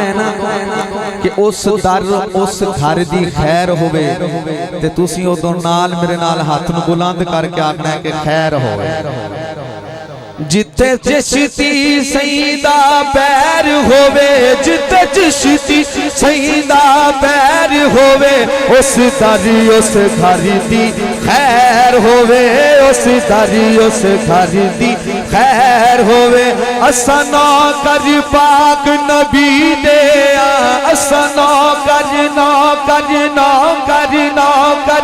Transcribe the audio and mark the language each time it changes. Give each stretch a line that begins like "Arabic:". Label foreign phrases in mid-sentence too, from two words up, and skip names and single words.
Punjabi: ہے نا کہ اس گھر دی خیر ہوئے تے تُسی او دو نال میرے نال ہاتھ نو بلند کر کے آکھنا ہے کہ خیر ہوئے جتے چشتی سیدہ پیر ہووے جتے چشتی سیدہ پیر ہووے اس داری اس گھر دی خیر ہووے اس داری اس گھر دی خیر ہووے اسا نوکر پاک نبی دے اسا نوکر نوکر نوکر نوکر